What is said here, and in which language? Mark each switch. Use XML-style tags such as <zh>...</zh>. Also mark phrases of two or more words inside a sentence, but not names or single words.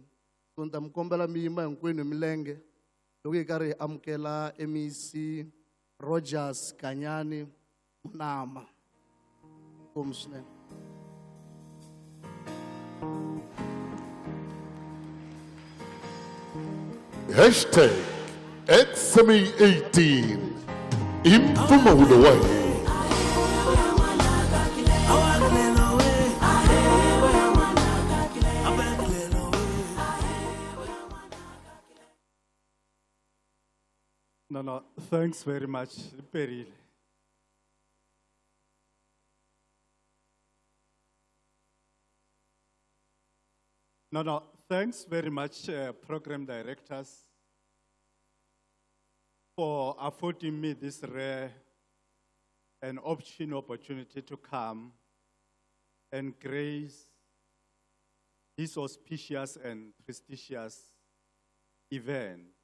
<ts>So ni ta mi kombela mi yima hinkwenu hi milenge loko hi karhi hi amukela MEC Rogers Kanyani Munama. Inkomu swinene. #XMA18 i mpfumawulo wa hina.</ts> <en>No, thanks very much, Peril. No, thanks very much, program directors, for affording me this rare and opportunity to come and grace this auspicious and prestigious event.</en>